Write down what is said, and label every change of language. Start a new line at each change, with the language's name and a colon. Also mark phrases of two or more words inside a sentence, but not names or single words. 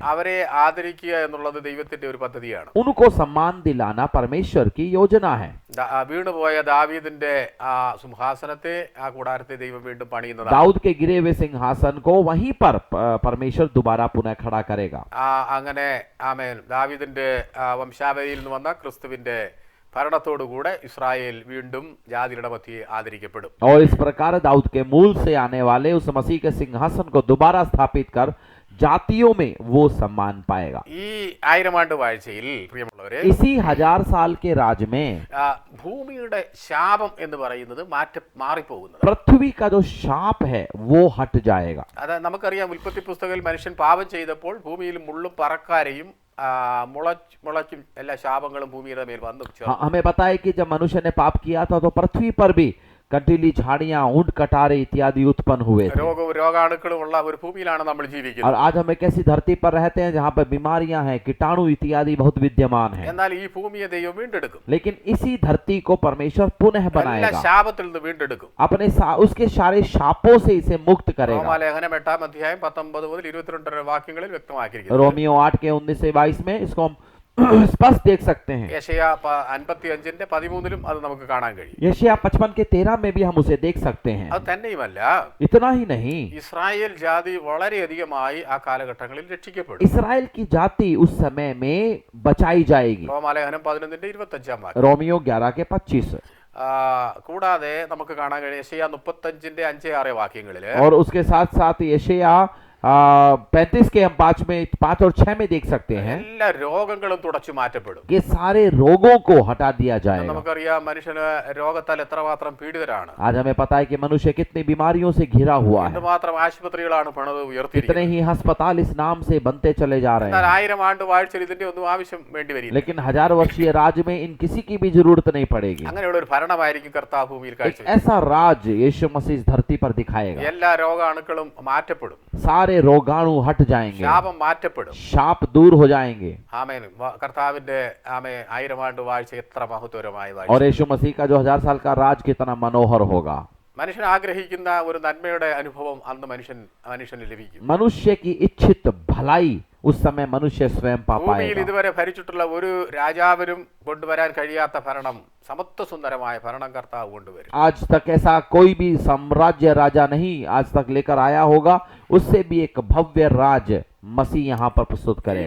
Malayalam: അവരെ ആദരിക്കുക എന്നുള്ളത് ദൈവത്തിന്റെ ഒരു പദ്ധതിയാണ്.
Hindi: उनको सम्मान दिलाना परमेश्वर की योजना है।
Malayalam: വീണുപോയ ദാവീദിന്റെ ആ സിംഹാസനത്തെ, ആ കൂടാരത്തെ ദൈവം വീണ്ടും പണിയുന്നതാണ്.
Hindi: दाऊद के गिरे हुए सिंहासन को वहीं पर परमेश्वर दोबारा पुनः खड़ा करेगा।
Malayalam: അങ്ങനെ ആമേൻ ദാവീദിന്റെ വംശാവലിയിൽ നിന്ന് വന്ന ക്രിസ്തുവിന്റെ ഭരണത്തോടുകൂടെ ഇസ്രായേൽ വീണ്ടും ജാതിയുടെ മധ്യേ ആദരിക്കപ്പെടും.
Hindi: और इस प्रकार दाऊद के मूल से आने वाले उस मसीह के सिंहासन को दोबारा स्थापित कर जातियों में वो सम्मान पाएगा।
Malayalam: ഈ 1000 ആണ്ട് വാഴ്ചയിൽ പ്രിയമുള്ളവരെ,
Hindi: इसी 1000 साल के राज में
Malayalam: ഭൂമിയുടെ ശാപം എന്ന് പറയുന്നത് മാറിപ്പോകുന്നത്.
Hindi: पृथ्वी का जो शाप है वो हट जाएगा।
Malayalam: അത് നമുക്കറിയാം, ഉൽപ്പത്തി പുസ്തകത്തിൽ മനുഷ്യൻ പാപം ചെയ്തപ്പോൾ ഭൂമിയിൽ മുള്ളും പറക്കാരെയും മുളയ്ക്കും എല്ലാ ശാപങ്ങളും ഭൂമിയുടെ മേൽ വന്നു ചേർന്നു.
Hindi: हमें पता है कि जब मनुष्य ने पाप किया था तो पृथ्वी पर भी कंटीली झाड़ियां, ऊंट कटारे इत्यादि उत्पन्न हुए थे।
Malayalam: രോഗവും രോഗാണുക്കളും ഉള്ള ഒരു ഭൂമിയിലാണ് നമ്മൾ
Hindi: और
Malayalam: ജീവിക്കുന്നത്.
Hindi: आज हम एक ऐसी धरती पर रहते हैं जहाँ पर बीमारियां हैं, कीटाणु इत्यादि बहुत विद्यमान हैं।
Malayalam: എന്നാൽ ഈ ഭൂമിയെ ദൈവം വീണ്ടെടുക്കും.
Hindi: लेकिन इसी धरती को परमेश्वर पुनः
Malayalam: എല്ലാ
Hindi: बनाएगा,
Malayalam: ശാപത്തിൽ നിന്ന് വീണ്ടെടുക്കും.
Hindi: अपने उसके सारे शापों से इसे मुक्त करेगा।
Malayalam: റോമാലേഖനം 8 അധ്യായം 19 മുതൽ 22 വരെ വാക്യങ്ങളിൽ വ്യക്തമാക്കിയിരിക്കുന്നു.
Hindi: रोमियो 8 के 19 से 22 में इसको हम स्पष्ट देख सकते हैं।
Malayalam: യെശയ്യാ 55 13 അത് നമുക്ക് കാണാൻ കഴിയും.
Hindi: यशायाह 55 के 13 में भी हम उसे देख सकते हैं।
Malayalam: അത് തന്നെയുമല്ല,
Hindi: इतना ही नहीं,
Malayalam: ഇസ്രായേൽ ജാതി വളരെയധികമായി ആ കാലഘട്ടങ്ങളിൽ രക്ഷിക്കപ്പെടും.
Hindi: इस्राएल की जाति उस समय में बचाई जाएगी।
Malayalam: റോമാലേഖനം 11:25 वाक्യം.
Hindi: रोमियो 11 के 25।
Malayalam: കൂടാതെ നമുക്ക് കാണാൻ കഴിയും യെശയ്യാ 35 5 6 വാക്യങ്ങളില്,
Hindi: और उसके साथ साथ यशायाह 35 के हम 5 और 6 में देख सकते हैं
Malayalam: എല്ലാ രോഗങ്ങളും തുടച്ചു മാറ്റപ്പെടും.
Hindi: कि सारे रोगों को हटा दिया जाएगा।
Malayalam: നമുക്കറിയാം മനുഷ്യന് രോഗത്താൽ എത്രമാത്രം പീഡിതരാണ്,
Hindi: आज हमें पता है कि मनुष्य कितनी बीमारियों से घिरा हुआ है,
Malayalam: എന്തുമാത്രം ആശുപത്രികളാണ് പണിത്
Hindi: कितने
Malayalam: ഉയർത്തിയിരിക്കുന്നത്.
Hindi: ही अस्पताल इस नाम से बनते चले जा रहे
Malayalam: എന്നാൽ
Hindi: हैं।
Malayalam: 1000 ആണ്ട് വാഴ്ചയിൽ ഇതിന്റെ ഒന്നും ആവശ്യം വേണ്ടി വരില്ല.
Hindi: लेकिन 1000 वर्षीय राज में इन किसी की भी जरूरत नहीं पड़ेगी।
Malayalam: അങ്ങനെയുള്ള ഒരു ഭരണമായിരിക്കും കർത്താവ് ഭൂമിയിൽ
Hindi: एक
Malayalam: കാഴ്ച.
Hindi: ऐसा राज यीशु मसीह इस धरती पर दिखाएगा।
Malayalam: എല്ലാ രോഗാണുക്കളും മാറ്റപ്പെടും,
Hindi: सारे रोगाणु हट जाएंगे,
Malayalam: ശാപം മാറ്റപ്പെടും.
Hindi: शाप दूर हो जाएंगे।
Malayalam: ആമേൻ. കർത്താവിന്റെ 1000 ആണ്ട് വാഴ്ച എത്ര മഹത്വരമായ വാഴ്ച.
Hindi: और यीशु मसीह का जो 1000 साल का राज कितना मनोहर होगा।
Malayalam: മനുഷ്യൻ ആഗ്രഹിക്കുന്ന ഒരു നന്മയുടെ അനുഭവം അന്ന് മനുഷ്യന് ലഭിക്കും.
Hindi: मनुष्य की इच्छित भलाई उस समय मनुष्य स्वयं पा
Malayalam: ഭൂമിയിൽ
Hindi: पाएगा।
Malayalam: ഇതുവരെ ഭരിച്ചിട്ടുള്ള ഒരു രാജാവിനും കൊണ്ടുവരാൻ കഴിയാത്ത ഭരണം, സമത്വസുന്ദരമായ ഭരണം കർത്താവ് കൊണ്ടുവരും.
Hindi: आज तक ऐसा कोई भी साम्राज्य राजा नहीं आज तक लेकर आया होगा, उससे भी एक भव्य राज मसीह यहाँ पर प्रस्तुत करेगा।